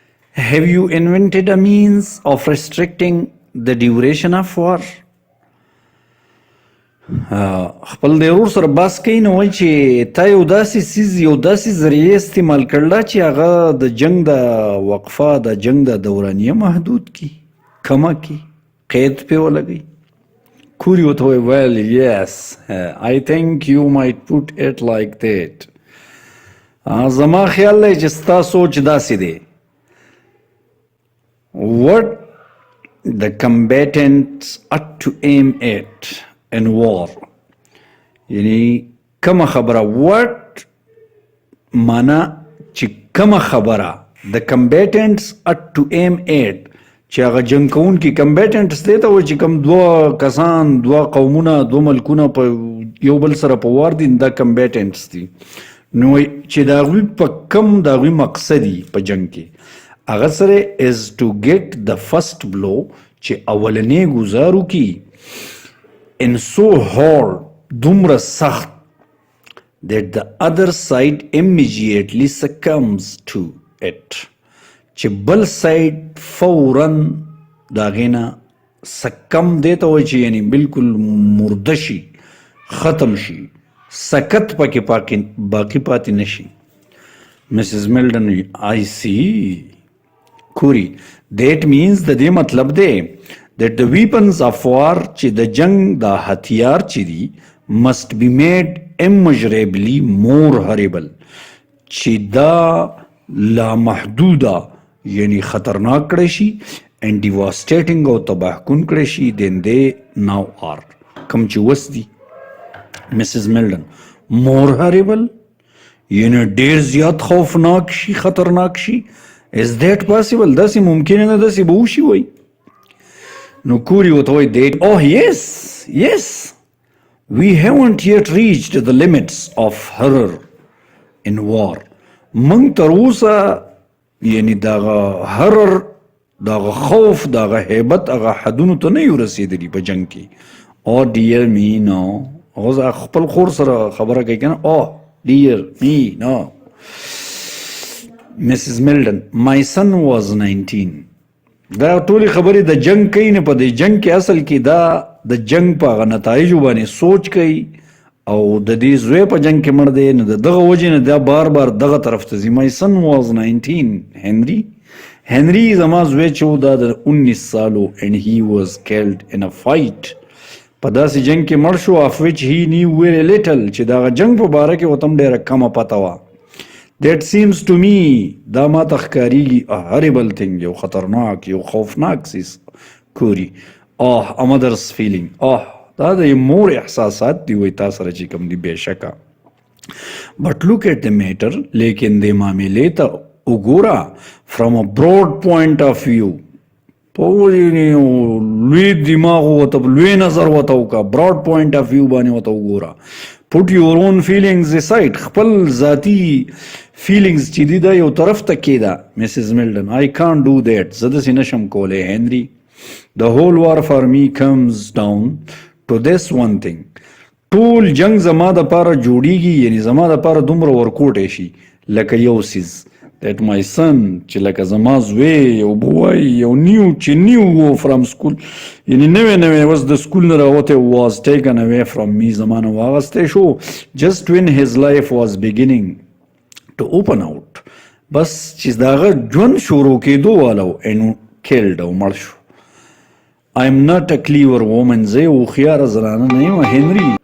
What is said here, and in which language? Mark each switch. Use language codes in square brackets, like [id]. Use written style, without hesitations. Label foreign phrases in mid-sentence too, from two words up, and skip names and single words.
[en] Have you invented a means of restricting the duration of war? [ps] خپل د ورور سره بحث کوي نو وایي چې تا یو داسې څیز یو داسې ذریعه استعمال کړله چې هغه د جنگ د وقفه د جنگ د دورانیه محدود کړي کمه کړي قید پې ولګوي کوري ورته وایي [en] well yes I think you might put it like that [ps] زما خیال دی چې ستا سوچ داسې دی [en] what the combatants ought to aim at in war [ps] یعنی کم خبره [en] what [ps] معنا چې کم خبره [en] the combatants ought to aim at [ps] چې هغه جنگ کوونکي combatants دی ته وایي چې کم دوه کسان دوه قومونه دوه ملکونه په یو بل سره په وار دي دا combatants دي نو چې د هغوی په کم د هغوی مقصدي په جنگ کې هغه سره [en] is to get the first blow [ps] چې اولنی ګزار وکړي [en] in so hard [ps] دومره سخت [en] that the other side immediately succumbs to it [ps] چې بل ساید فوراً د هغې نه سکم دی ته وایي چې یعنی بالکل مرده شي ختم شي سکت پکې باقي پاتې نه شي مسز [en] میلډن I see کوري that means [ps] د دې مطلب دی [en] that the weapons of war [ps] چې د جنگ د هتیار چې دي [en] must be made immeasurably more horrible [ps] چې دا لامحدوده یعنی خطرناک کړی شي [en] and devastating [ps] او تباه کن کړی شي [en] than they now are [ps] کم چې وس دي مسز میلډن [en] more horrible [ps] یعنی ډیر زیات خوفناک شي خطرناک شي [en] is that possible [ps] داسې ممکنه نه داسې به وشي وایي نو کوري ورته وایي [en] that oh yes we haven't yet reached the limits of horror in war [ps] موږ تر اوسه یعنی دغه هرر دغه خوف دغه هیبت هغه حدونو ته نه یو رسېدلي په جنګ کې [en] oh dear me no [ps] هغه خپل خور سره خبره کوي که نه [en] oh dear me no [ps] Mrs. [en] Milden, my son was 19. [ps] دا ټولې خبرې د جنگ کوي نه په دې جنگ کې اصل کې دا د جنگ په هغه نتایجو باندې سوچ کوي او د دې زوی په جنگ کې مړ دی نو د دغه وجې نه دا بار بار دغه طرف ته ځي [en] my son was 19 [ps] هنري زما زوی چې و دا د 19 سالو [en] and he was killed in a fight [ps] په داسې جنگ کې مړ شو [en] of which he knew very little [ps] چې دغه جنگ په باره کې ورته هم ډېره کمه پته وه [en] That seems to me [ps] دا ما ته ښکارېږي [en] a horrible thing [ps] یو خطرناک یو خوفناک څیز کوري [en] a mother's feeling [ps] دا د مور احساسات دی وایي تا سره چې کوم دي بېشکه [en] but look at the matter [ps] لیکن د معاملې ته وګوره from [en] a broad point of view [ps] په لوی دماغ ورته لوی نظر ورته وکړه [en] broad point of view [ps] باندې ورته وګوره [en] put your own feelings aside [ps] خپل ذاتی feelings چې دي دا یو طرف ته [en] کېده مسز میلډن I can't do that [ps] زه داسې نشم کولی [en] هنري the whole war for me comes down to this one thing [ps] ټول جنگ زما دپاره جوړیږي یعنی زما دپاره دومره ورکوټی شي لکه یو څیز [en] that my son [ps] چې لکه زما زوی یو بوی یو چې نیو و [en] from school [ps] یعنی نوی اوس د سکول نه راوتی [en] was taken away from me [ps] زما نه واغستی شو [en] just when his life was beginning to open out [ps] بس چې د هغه ژوند شروع کېدو والا و [en] and killed [ps] او مړ شو [en] I am not a clever woman [ps] زه یو هوښیاره زنانه نه یم هنري